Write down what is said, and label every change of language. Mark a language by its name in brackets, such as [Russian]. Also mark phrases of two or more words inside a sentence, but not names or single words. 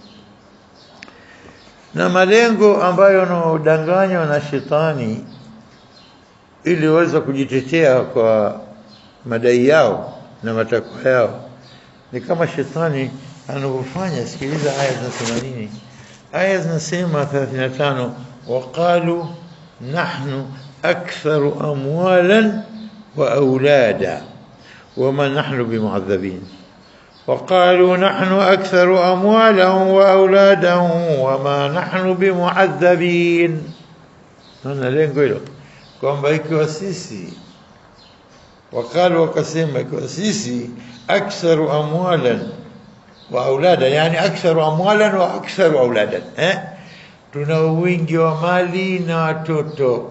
[Swahili] Na malengo ambayo yanadanganywa na shetani ili waweze kujitetea kwa madai yao na matakwa yao, ni kama shetani anavyofanya. Sikiliza aya za 80. Aya zinasema [Arabic] 35, وقالوا نحن أكثر أموالا وأولادا وما نحن بمعذبين. وقالوا نحن أكثر أموالا وأولادا وما نحن بمعذبين. [Swahili] هنا lengo hilo kwamba ikiwa sisi, wakalu wakasema, ikiwa sisi [Arabic] أكثر أموالا وأولادا, [Swahili] yani [Arabic] أكثر أموالا وأكثر أولادا, [Swahili] tuna wingi wa mali na watoto.